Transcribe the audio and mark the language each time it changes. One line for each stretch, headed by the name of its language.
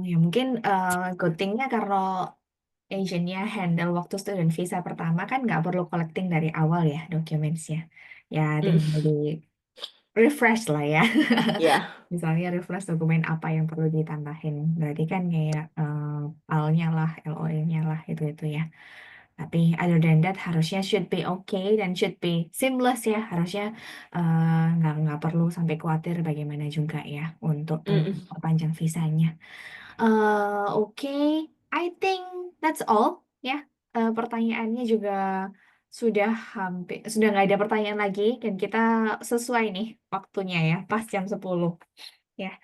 Indonesian: Ya mungkin
English: good thing-
Indonesian: nya karena agentnya handle waktu student visa pertama kan nggak perlu collecting dari awal ya dokumennya. Ya Hmm, tinggal di refresh lah ya. ya. Misalnya refresh dokumen apa yang perlu ditambahin. Berarti kan kayak PAL-nya lah, LOE-nya lah itu ya.
English: Tapi other than that harusnya should be okay dan should be seamless ya.
Indonesian: Harusnya nggak perlu sampai khawatir bagaimana juga ya untuk Mm-mm. perpanjang visanya. Oke,
English: I think that's all
Indonesian: ya. Pertanyaannya juga sudah nggak ada pertanyaan lagi dan kita sesuai nih waktunya ya, pas jam 10 ya.